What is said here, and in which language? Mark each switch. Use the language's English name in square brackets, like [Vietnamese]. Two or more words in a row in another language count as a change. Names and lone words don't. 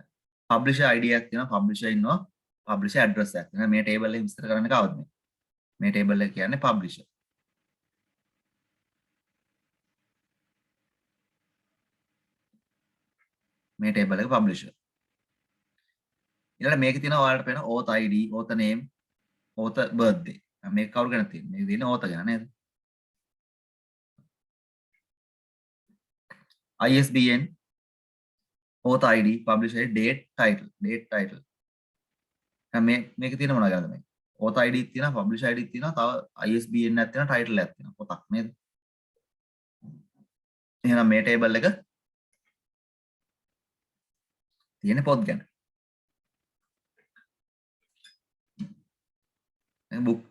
[English] publisher ID [Sinhala] එකක් තියෙනවා, publisher ඉන්නවා, [English] publisher address [Sinhala] එකක් තියෙනවා. මේ table එක විස්තර කරන්න කවද්ද මේ? මේ table එක කියන්නේ publisher. මේ table එක publisher. ඊළඟට මේකේ තියෙනවා ඔයාලට පේන [English] author ID, author name, author birthday. [Sinhala] මේක කවුරු ගැන තියෙන්නේ? මේක තියෙන්නේ author ගැන නේද? [English] ISBN, author ID, publisher ID, date title. [Sinhala] මේක තියෙන මොනවා ගැනද මේ? [English] author ID [Sinhala] තියෙනවා, [English] publisher ID [Sinhala] තියෙනවා, තව ISBN එකක් තියෙනවා, title එකක් තියෙනවා. පොතක් නේද? එහෙනම් මේ table එක තියෙන පොත් ගැන. මේ book.